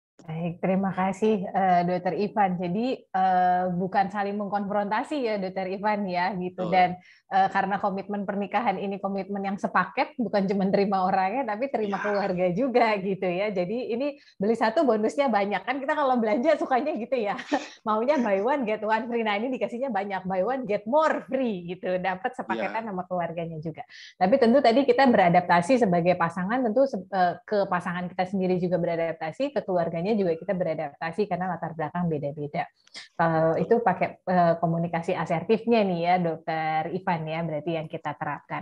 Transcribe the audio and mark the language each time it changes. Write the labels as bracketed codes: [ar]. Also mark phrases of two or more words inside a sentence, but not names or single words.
[id] Baik, terima kasih Dokter Ivan. Jadi bukan saling mengkonfrontasi ya Dokter Ivan ya gitu, dan karena komitmen pernikahan ini komitmen yang sepaket, bukan cuma terima orangnya tapi terima keluarga juga gitu ya. Jadi ini beli satu bonusnya banyak, kan kita kalau belanja sukanya gitu ya. Maunya [en] buy one get one free. [id] Nah, ini dikasihnya banyak, [en] buy one get more free [id] gitu. Dapat sepaketan sama keluarganya juga. Tapi tentu tadi kita beradaptasi sebagai pasangan, tentu ke pasangan kita sendiri juga beradaptasi, ke keluarganya juga kita beradaptasi karena latar belakang beda-beda. Kalau itu pakai komunikasi asertifnya nih ya, Dokter Ivan ya, berarti yang kita terapkan.